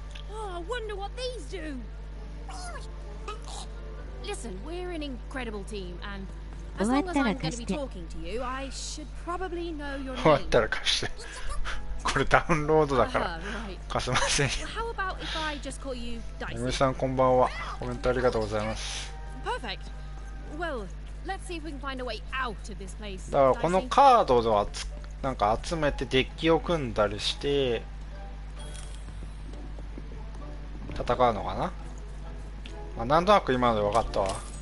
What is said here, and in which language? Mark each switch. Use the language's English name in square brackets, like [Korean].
[English] Oh, I wonder what these do. Listen, we're an incredible team, and as long as I'm going to be talking to you, I should probably know your name. [Japanese] 終わったら貸して。これダウンロードだから貸せません。 [English] How about if I just call you Dicey? [Japanese] 嫁さんこんばんは。コメントありがとうございます。 [English] Perfect. Well, let's see if we can find a way out of this place. [Japanese] だからこのカードをなんか集めてデッキを組んだりして戦うのかな。まあ、なんとなく今ので分かったわ。